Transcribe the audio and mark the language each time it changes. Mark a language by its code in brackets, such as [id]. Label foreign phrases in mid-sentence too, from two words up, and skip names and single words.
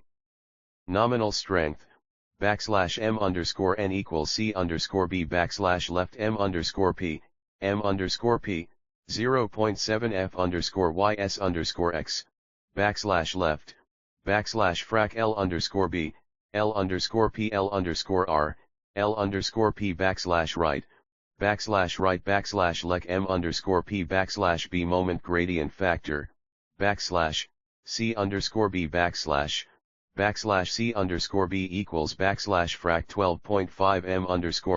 [en] Nominal strength, /M_N equals C_B left M_P, M underscore P, 0.7 F underscore YS underscore X, backslash left, backslash frac L underscore B, L underscore P L underscore R, L underscore P backslash right backslash lec M underscore P backslash B moment gradient factor, backslash, C underscore B backslash C underscore B equals backslash frac 12.5 M underscore